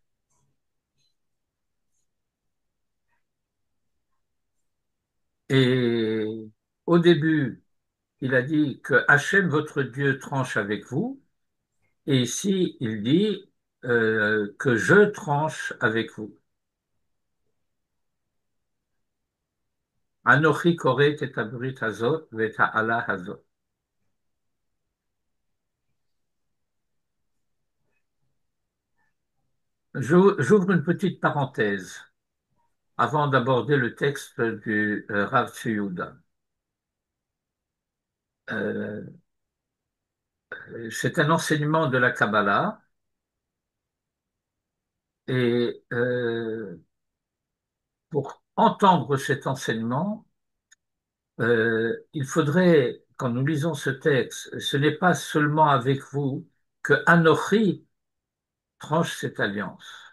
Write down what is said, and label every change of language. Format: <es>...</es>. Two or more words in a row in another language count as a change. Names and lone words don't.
<fr>Et au début, il a dit que Hachem, votre Dieu, tranche avec vous. Et ici, il dit que je tranche avec vous.</fr> <he>אנכי כרת את הברית הזאת ואת האלה הזאת.</he> <fr>J'ouvre une petite parenthèse avant d'aborder le texte du Rav Tzvi-Yehuda. Euh, c'est un enseignement de la Kabbalah et pour entendre cet enseignement, il faudrait, quand nous lisons ce texte, ce n'est pas seulement avec vous que Anochi tranche cette alliance.</fr>